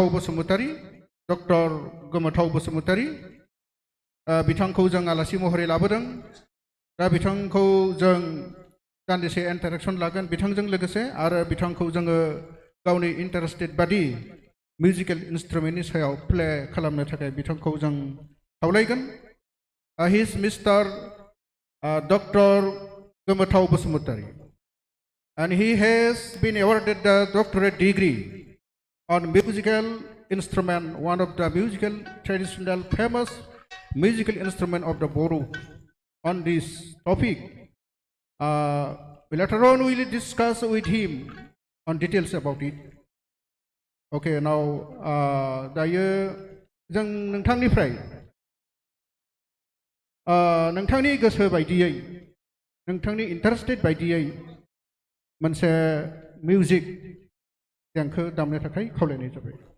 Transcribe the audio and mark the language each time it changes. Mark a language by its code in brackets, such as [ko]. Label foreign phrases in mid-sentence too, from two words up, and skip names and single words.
[brx] बसुमतारी डक्टर गोमोथाव बसुमतारी बिथांखौ जों आलासि महरै लाबोदों दा बिथांखौ जों दान्दिसे इन्टारेक्सन लागोन बिथांजों लोगोसे आरो बिथांखौ जोङो गावनि इन्टारेस्टेड बादि [en] musical instrument [brx] सायाव प्ले खालामनो थाखाय बिथांखौ जों खावलायगोन [en] he is mister Dr. Gomathaw Bosumtari, and he has been awarded the doctorate degree on musical instrument, one of the musical traditional famous musical instrument of the Bodo. On this topic, later on we will discuss with him on details about it. Okay, now [brx] दायो जों नोंथांनिफ्राय नोंथांनि गोसो बायदियै नोंथांनि इन्टारेस्टेड बायदियै मोनसे मिउजिक देंखो दामनो थाखाय खावलायनाय जाबाय